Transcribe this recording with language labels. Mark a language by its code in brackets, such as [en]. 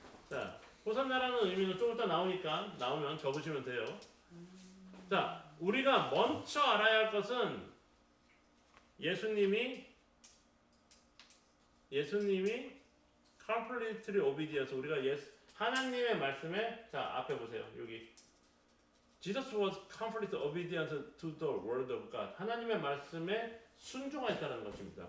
[ko] 자, 호산나라는 의미는 좀 이따 나오면 적으시면 돼요. 자, 우리가 먼저 알아야 할 것은 예수님이 [en] completely obedience, [ko] 우리가 하나님의 말씀에, 자 앞에 보세요. [en] 여기 Jesus was completely obedient to the word of God. [ko] 하나님의 말씀에 순종하였다는 것입니다.